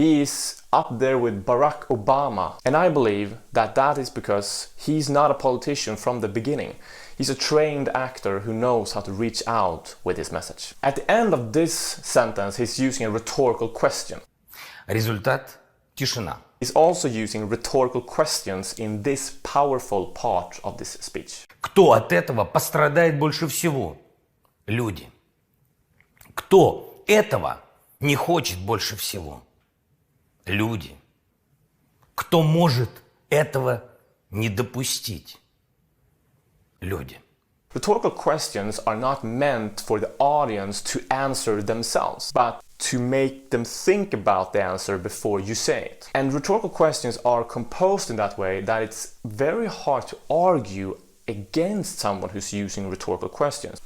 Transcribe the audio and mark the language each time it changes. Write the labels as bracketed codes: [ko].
[en] He is up there with Barack Obama. And I believe that that is because he's not a politician from the beginning. He's a trained actor who knows how to reach out with his message. At the end of this sentence, he's using a rhetorical question. [ru] Результат – тишина. [en] He's also using rhetorical questions in this powerful part of this speech. [ru] Кто от этого пострадает больше всего? Люди. Кто этого не хочет больше всего? Люди. Кто может этого не допустить? Люди. [en] Rhetorical questions are not meant for the audience to answer themselves, but to make them think about the answer before you say it. And rhetorical questions are composed in that way that it's very hard to argue against someone who's using rhetorical questions.